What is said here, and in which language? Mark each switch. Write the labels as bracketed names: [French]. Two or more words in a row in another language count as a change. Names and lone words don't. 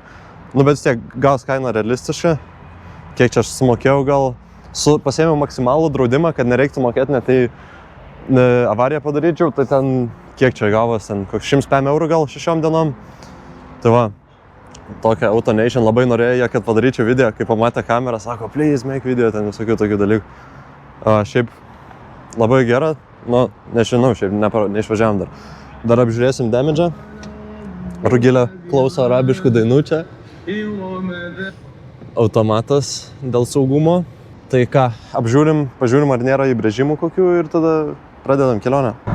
[Lithuanian] Nu, bet vis tiek gavos kaina realistiška. Kiek čia aš sumokėjau gal. Pasiėmiau maksimalų draudimą, kad nereiktų mokėti, net tai avariją padaryčiau. Tai ten, kiek čia gavos, ten koks 105 eurų gal 6 dienom. Tai va, tokia AutoNation labai norėjo, kad padaryčiau video, kai pamatė kamerą, sako, [English] please make video, [Lithuanian] ten visokių tokių dalykų. Šiaip labai gera, nu, nežinau, šiaip neišvažiavam dar. Dar apžiūrėsim damage'ą. Rugilė klauso arabiškų dainų čia. Automatas dėl saugumo. Tai ką, pažiūrim, ar nėra įbrėžimų kokių ir tada pradedam kelionę.